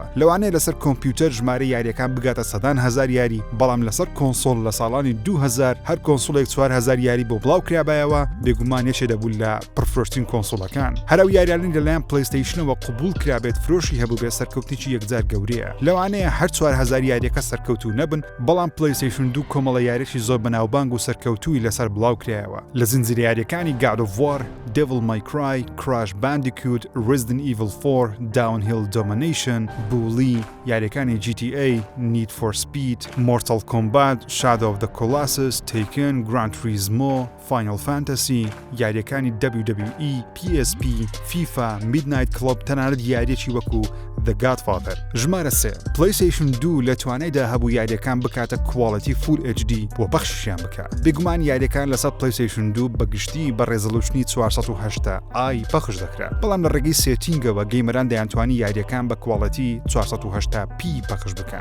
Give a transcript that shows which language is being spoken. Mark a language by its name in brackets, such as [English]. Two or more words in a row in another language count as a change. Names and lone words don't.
[Central Kurdish] لەوانەیە لەسەر کۆمپیوتەر ژمارە یاریەکان بگاتە 100,000 یاری، بەڵام لەسەر کۆنسۆڵ لە ساڵانی 2000 هەر کۆنسۆڵێک 4000 یاری بۆ بڵاو کرابایەوە، بێگومان یەکێ دەبوو لە پرفرۆشترین کۆنسۆڵەکان. هەرو یاریانی لەلایەن پلیستیشنەوە قبول کرابێت فرۆشی هەبوو بێ سەرکەوتێکی یەکجار گەورەیە. لەوانەیە هەر 4000 یاریەکە سەرکەوتوو نەبن، بەڵام پلیستیشن 2 کۆمەڵە یاریەکی زۆر بەناوبانگ و سەرکەوتووی لەسەر بڵاو کرایەوە. لە زنجیرە یاریەکانی God of War، Devil May Cry، Crash Bandicoot، Resident Evil 4، Downhill Domination، Bully، یاریەکانی GTA، Need for Speed، Mortal Kombat، Shadow of the Colossus، Taken، Gran Turismo، Final Fantasy، یاریەکانی WWE، PSP، FIFA، Midnight Club، تەنانەت یاریەکی وەکو The Godfather. ژمارە 3. PlayStation 2 لە توانایدا هەبوو یاریەکان بکاتە کوالەتی Full HD بۆ بەخشیان بکات. بێگومان یاریەکان لەسەر PlayStation 2 بەگشتی بە ڕێزەلوشنی 480i پەخش دەکرا، بەڵام لە ڕێگەی سێتینگەوە گەیمەران دەیانتوانی یاریەکان بە کوالەتی 480p پەخش بکەن.